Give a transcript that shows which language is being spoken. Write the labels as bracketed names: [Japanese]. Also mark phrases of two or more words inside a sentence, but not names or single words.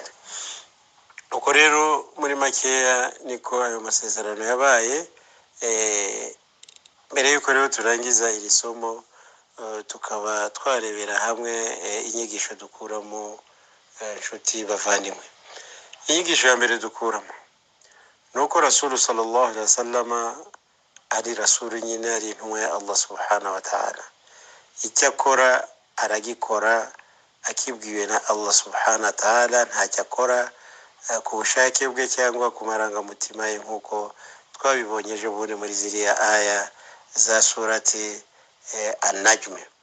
[Kinyarwanda] Uko rero muri makeya niko ayo masezerano yabaye. Mbere yuko rero turangiza iri somo, tukaba twarebera hamwe inyigisho dukuramo, inshuti bavandimwe. Inyigisho ya mbere dukuramo nuko Rasul [Arabic] صلى الله عليه وسلم [Kinyarwanda] ari Rasul nyine, ari intumwa ya Allah [Arabic] سبحانه وتعالى. [Kinyarwanda] Icyo akora aragikora akibwiwe na Allah [Arabic] سبحانه وتعالى, [Kinyarwanda] ntacyo akora ku bushake bwe cyangwa ku marangamutima ye, nk'uko twabibonye ejo bundi muri ziriya aya za surati an-najm.